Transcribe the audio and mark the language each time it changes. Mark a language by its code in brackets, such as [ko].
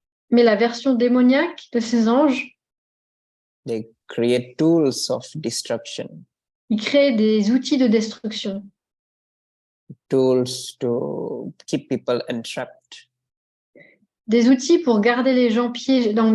[fr] Mais la version démoniaque de ces anges, [en] they create tools of destruction, [fr] ils créent des outils de destruction, [en] tools to keep people entrapped. [fr] des outils pour garder les gens piégés.